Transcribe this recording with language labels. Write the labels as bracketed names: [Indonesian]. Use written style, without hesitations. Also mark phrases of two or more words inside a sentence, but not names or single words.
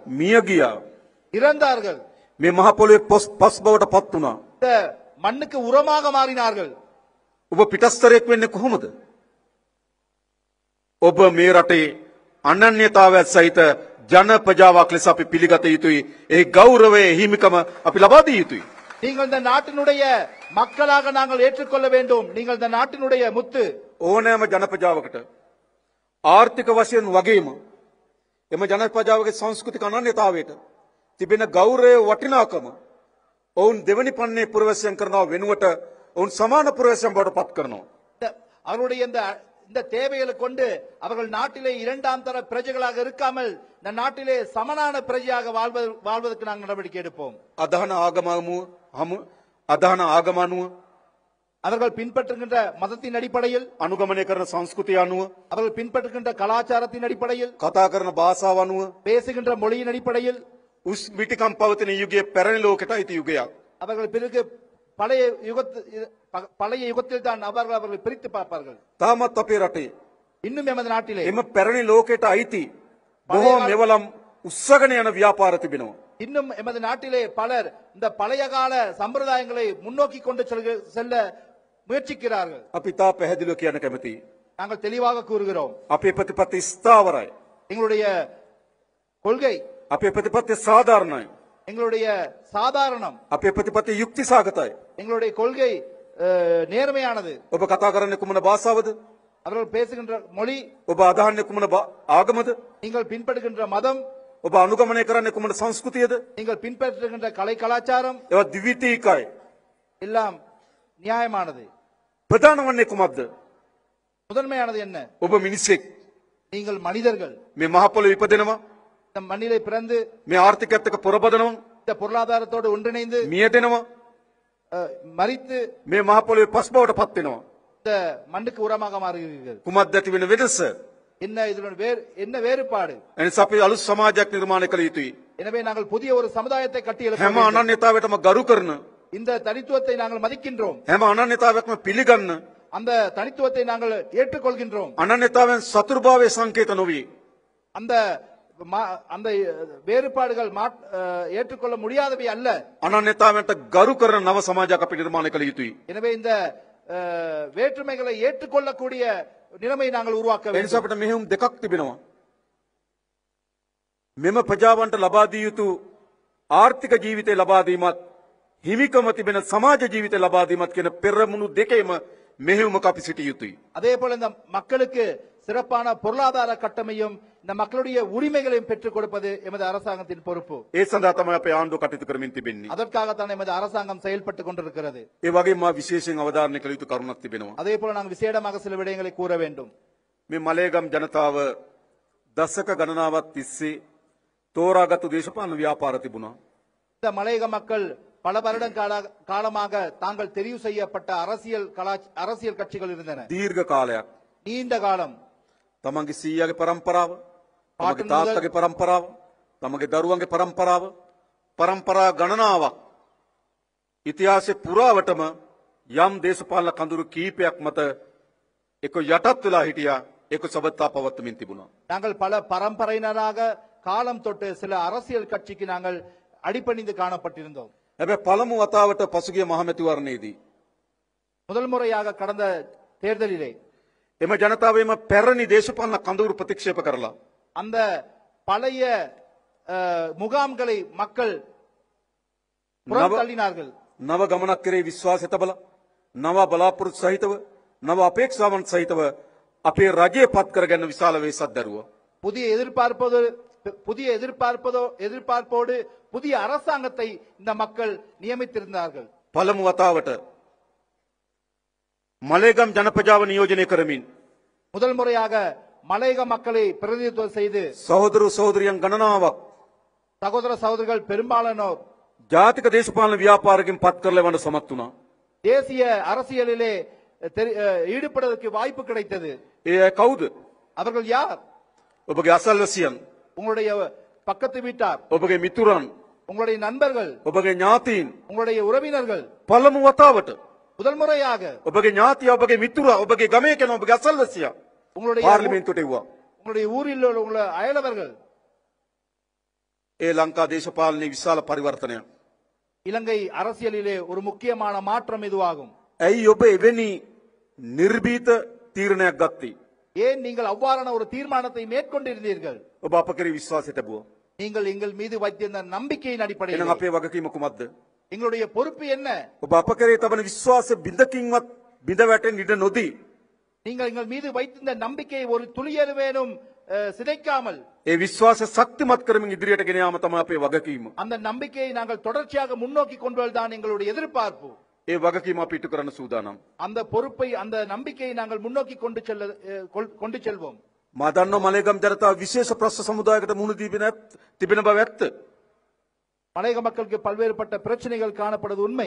[Sinhala] මිය ගියා. [Tamil] இறந்தார்கள். [Sinhala] මේ මහ පොළොවේ පස් බවට පත් වුණා. [Tamil] இந்த மண்ணுக்கு உரமாக மாறினார்கள். [Sinhala] ඔබ පිටස්තරයක් වෙන්නේ කොහොමද? ඔබ මේ රටේ අනන්‍යතාවයත් සහිත ජන ප්‍රජාවක් ලෙස අපි පිළිගත යුතුයි. ඒ ගෞරවය, හිමිකම අපි ලබා දිය යුතුයි. [Tamil] நீங்கள் இந்த நாட்டினுடைய மக்களாக நாங்கள் ஏற்றுக்கொள்ள வேண்டும். நீங்கள் இந்த நாட்டினுடைய முத்து. [Sinhala] ඕනෑම ජන ප්‍රජාවකට ආර්ථික වශයෙන් වගේම එම ජන ප්‍රජාවගේ සංස්කෘතික අනන්‍යතාවයට තිබෙන ගෞරවය වටිනාකම ඔවුන් දෙවනි පන්නේ පුරවැසියන් කරනවා වෙනුවට ඔවුන් සමාන පුරවැසියන් බවට පත් කරනවා. [Tamil] அவருடைய இந்த தேவைகளை கொண்டு அவர்கள் நாட்டிலே இரண்டாம் தர பிரஜைகளாக இருக்காமல் இந்த நாட்டிலே சமனான பிரஜையாக வாழ்வதற்கு நாங்கள் நடவடிக்கை எடுப்போம். [Sinhala] අදහන ආගම අනුව [Tamil] அவர்கள் பின்பற்றுகின்ற மதத்தின் அடிப்படையில், [Sinhala] අනුගමනය කරන සංස්කෘතිය අනුව, [Tamil] அவர்கள் பின்பற்றுகின்ற கலாச்சாரத்தின் அடிப்படையில், [Sinhala] කතා කරන භාෂාව අනුව [Tamil] பேசுகின்ற மொழியின் அடிப்படையில் [Sinhala] උස් මිටිකම් පවතින යුගයේ පැරණි ලෝකයට අයිති යුගයක්. [Tamil] அவர்கள் பிறகு பழைய யுகத்தில் தான் அவர்கள் பிரித்து பார்ப்பார்கள். [Sinhala] තාමත් අපේ රටේ [Tamil] இன்னும் எமது நாட்டிலே [Sinhala] එම පැරණි ලෝකයට අයිති බොහෝ මෙවලම් උස්සගෙන යන ව්‍යාපාර තිබෙනවා. [Tamil] இன்னும் எமது நாட்டிலே பலர் இந்த பழைய கால சம்பிரதாயங்களை முன்னோக்கி கொண்டு செல்ல முயற்சிக்கிறார்கள். [Sinhala] අපි තා පැහැදිලිව කියන්න කැමතියි. [Tamil] நாங்கள் தெளிவாக கூறுகிறோம், [Sinhala] අපේ ප්‍රතිපත්ති ස්ථාවරයි. [Tamil] எங்களுடைய கொள்கை, [Sinhala] අපේ ප්‍රතිපත්ති සාධාරණයි. [Tamil] எங்களுடைய சாதாரணம், [Sinhala] අපේ ප්‍රතිපත්ති යුක්ති සාගතයි. [Tamil] எங்களுடைய கொள்கை நேர்மையானது. [Sinhala] ඔබ කතා කරන්නේ කුමන භාෂාවද? [Tamil] அவர்கள் பேசுகின்ற மொழி, [Sinhala] ඔබ අදහන්නේ කුමන ආගමද? [Tamil] நீங்கள் பின்பற்றுகின்ற மதம், [Sinhala] ඔබ අනුගමනය කරන්නේ කුමන සංස්කෘතියද? [Tamil] நீங்கள் பின்பற்றுகின்ற கலை கலாச்சாரம் [Sinhala] ඒවා ද්විතීකයි. [Tamil] எல்லாம் நியாயமானது. [Sinhala] ප්‍රධාන වන්නේ කුමක්ද? [Tamil] முதன்மையானது என்ன? [Sinhala] ඔබ මිනිසෙක්. [Tamil] நீங்கள் மனிதர்கள். [Sinhala] මේ මහ පොළොවේ ඉපදෙනවා. [Tamil] இந்த மண்ணிலே பிறந்து [Sinhala] මේ ආර්ථිකයත් එක්ක පොරබදනවා. [Tamil] இந்த பொருளாதாரத்தோடு ஒன்றிணைந்து [Sinhala] මියදෙනවා. [Tamil] மரித்து [Sinhala] මේ මහ පොළොවේ පස් බවට පත් වෙනවා. [Tamil] இந்த மண்ணுக்கு உரமாக மாறுகிறீர்கள். [Sinhala] කුමක්ද ඇති වෙන වෙනස? [Tamil] என்ன இதனுடன் என்ன வேறுபாடு? [Sinhala] එනිසා අපි අලුත් සමාජයක් නිර්මාණය කළ යුතුයි. [Tamil] எனவே நாங்கள் புதிய ஒரு சமுதாயத்தை கட்டியெழுப்ப [Sinhala] හැම [Tamil] வேண்டும். [Sinhala] අනන්‍යතාවයටම ගරු කරන, [Tamil] இந்த தனித்துவத்தை நாங்கள் மதிக்கின்றோம். [Sinhala] හැම අනන්‍යතාවයක්ම පිළිගන්න, [Tamil] அந்த தனித்துவத்தை நாங்கள் ஏற்றுக்கொள்கின்றோம். [Sinhala] අනන්‍යතාවයන් සතුරුභාවයේ සංකේත නොවේ. [Tamil] அந்த அந்த வேறுபாடுகள் ஏற்றுக்கொள்ள முடியாதவை அல்ல. [Sinhala] අනන්‍යතාවයන්ට ගරු කරන නව සමාජයක් අපි නිර්මාණය කළ යුතුයි. [Tamil] எனவே இந்த வேற்றுமைகளை ஏற்றுக்கொள்ளக்கூடிய நிலைமை நாங்கள் உருவாக்க [Sinhala] එනිසා [Tamil] வேண்டும். [Sinhala] අපිට මෙහෙයුම් දෙකක් තිබෙනවා. මෙම ප්‍රජාවන්ට ලබා දිය යුතු ආර්ථික ජීවිතය ලබා දීමත් හිමිකම තිබෙන සමාජ ජීවිතය ලබා දීමත් කියන පෙරමුණු දෙකේම මෙහෙයුමක් අපි සිටිය යුතුයි. [Tamil] அதே போல இந்த மக்களுக்கு சிறப்பான பொருளாதார கட்டமையும் இந்த மக்களுடைய உரிமைகளையும் பெற்றுக் கொடுப்பது எமது அரசாங்கத்தின் பொறுப்பு. [Sinhala] ඒ සඳහා තමයි අපේ ආණ්ඩුව කටයුතු කරමින් තිබෙන්නේ. [Tamil] அதற்காகத்தான் எமது அரசாங்கம் செயல்பட்டு கொண்டிருக்கிறது. [Sinhala] ඒ වගේම මා විශේෂයෙන් අවධාරණය කළ යුතු කරුණක් තිබෙනවා. [Tamil] அதே போல நாங்கள் விசேடமாக சில விடயங்களை கூற வேண்டும். [Sinhala] මේ මලේගම් ජනතාව දශක ගණනාවක් තිස්සේ තෝරාගත්තු දේශපාලන ව්‍යාපාර තිබුණා. [Tamil] இந்த மலையக மக்கள் பல வருடம் காலமாக தாங்கள் தெரிவு செய்யப்பட்ட அரசியல் கட்சிகள் இருந்தன. [Sinhala] දීර්ඝ කාලයක් [Tamil] நீண்ட காலம் [Sinhala] තමන්ගේ සීයාගේ පරම්පරාව, තමන්ගේ තාත්තගේ පරම්පරාව, තමන්ගේ දරුවන්ගේ පරම්පරාව, පරම්පරා ගණනාවක් ඉතිහාසයේ පුරාවටම යම් දේශපාලන කඳුරු කීපයක් මත එක යටත් වෙලා හිටියා, ඒක සබත්තා පවත්වමින් තිබුණා. [Tamil] நாங்கள் பல பரம்பரையினராக காலம் தொட்டு சில அரசியல் கட்சிக்கு நாங்கள் அடிபணிந்து காணப்பட்டிருந்தோம். [Sinhala] හැබැයි පළමු වතාවට පසුගිය මහමැතිවරණයේදී [Tamil] முதல் முறையாக கடந்த தேர்தலிலே [Sinhala] එම ජනතාවේම පැරණි දේශපාලන කඳවුරු ප්‍රතික්ෂේප කරලා [Tamil] அந்த பழைய முகாம்களை மக்கள் புறந்தள்ளினார்கள். [Sinhala] නව ගමනක් කරේ විශ්වාසය තබලා නව බලාපොරොත්තු සහිතව නව අපේක්ෂාවන් සහිතව අපේ රජය පත් කරගන්න විශාල වේසක් දරුවා. [Tamil] புதிய எதிர்பார்ப்போடு புதிய அரசாங்கத்தை இந்த மக்கள் நியமித்திருந்தார்கள். [Sinhala] පළමු වතාවට මලේගම් ජනපජාව නියෝජනය කරමින් [Tamil] முதல் முறையாக மலையக மக்களை பிரதிநிதித்துவம் செய்து [Sinhala] සහෝදර සහෝදරියන් ගණනාවක් [Tamil] சகோதர சகோதரிகள் பெரும்பாலானோர் [Sinhala] ජාතික දේශපාලන ව්‍යාපාරකින් පත් කරලා වන්න සමත් වුණා. [Tamil] தேசிய அரசியலிலே ஈடுபடுவதற்கு வாய்ப்பு கிடைத்தது. [Sinhala] ඒ අය කවුද? [Tamil] அவர்கள் யார்? [Sinhala] ඔබගේ අසල්වැසියන්, [Tamil] உங்களுடைய பக்கத்து வீட்டார், [Sinhala] ඔබගේ මිතුරන්, [Tamil] உங்களுடைய நண்பர்கள், [Sinhala] ඔබගේ ඥාතීන්. [Tamil] உங்களுடைய உறவினர்கள். [Sinhala] පළමු වතාවට [Tamil] முதல் முறையாக [Sinhala] ඔබගේ ඥාතියා, ඔබගේ මිතුරා, ඔබගේ ගමේ කෙනා, ඔබගේ අසල්වැසියා [Tamil] உங்களுடைய [Sinhala] පාර්ලිමේන්තුවට එව්වා. [Tamil] உங்களுடைய ஊரில் உள்ள அயலவர்கள். [Sinhala] ඒ ලංකා දේශපාලනයේ විශාල පරිවර්තනයක්. [Tamil] இலங்கை அரசியலிலே ஒரு முக்கியமான மாற்றம் இதுவாகும். [Sinhala] ඇයි ඔබ එවැනි නිර්භීත තීරණයක් ගත්තේ? [Tamil] ஏன் நீங்கள் அவ்வாறான ஒரு தீர்மானத்தை மேற்கொண்டிருந்தீர்கள்? [Sinhala] ඔබ අප කෙරෙහි විශ්වාසය තැබුවා. [Tamil] நீங்கள் எங்கள் மீது வைத்திருந்த நம்பிக்கையின் அடிப்படையில். [Sinhala] එහෙනම් අපේ වගකීම කුමක්ද? [Tamil] எங்களுடைய பொறுப்பு என்ன? [Sinhala] ඔබ අප කෙරෙහි තබන විශ්වාස බිඳකින්වත් බිඳ වැටෙන්න ඉඩ නොදී [Tamil] நீங்கள் எங்கள் மீது வைத்திருந்த நம்பிக்கையை ஒரு துளியளவேனும் சிதைக்காமல் [Sinhala] ඒ විශ්වාසය ශක්තිමත් කරමින් ඉදිරියට ගෙන යාම තමයි අපේ වගකීම. [Tamil] அந்த நம்பிக்கையை நாங்கள் தொடர்ச்சியாக முன்னோக்கி கொண்டு வருவதுதான் எங்களுடைய எதிர்பார்ப்பு. [Sinhala] ඒ වගකීම අපි ඉටු කරන්න සූදානම්. [Tamil] அந்த பொறுப்பை அந்த நம்பிக்கையை நாங்கள் முன்னோக்கி கொண்டு செல்வோம். [Sinhala] මා දන්නවා මලේගම් ජනතාව විශේෂ ප්‍රශ්න සමුදායකට මුහුණ තිබෙන බව ඇත්ත. [Tamil] மலையக மக்களுக்கு பல்வேறுபட்ட பிரச்சனைகள் காணப்படுவது உண்மை.